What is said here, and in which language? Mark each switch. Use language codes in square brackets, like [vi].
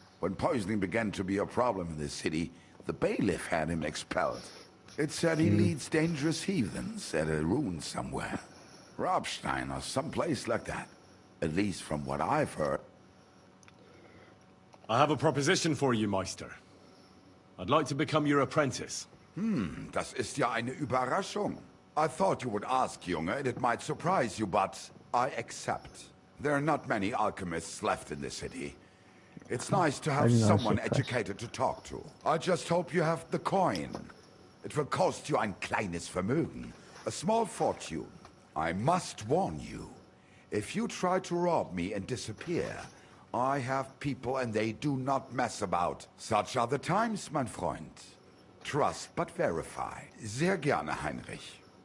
[en] When poisoning began to be a problem in the city, the bailiff had him expelled. It said he leads dangerous heathens at a ruin somewhere. Robstein or someplace like that. At least from what I've heard. I have a proposition for you, Meister. I'd like to become your apprentice. [de] Das ist ja eine Überraschung. [en] I thought you would ask, Junge, and it might surprise you, but I accept. There are not many alchemists left in the city. It's nice to have someone educated to talk to. I just hope you have the coin. It will cost you [de] ein kleines Vermögen, [en] a small fortune. I must warn you, if you try to rob me and disappear, I have people and they do not mess about. Such are the times, [de] mein Freund. [en] Trust but verify. [de] Sehr gerne, [en] Heinrich.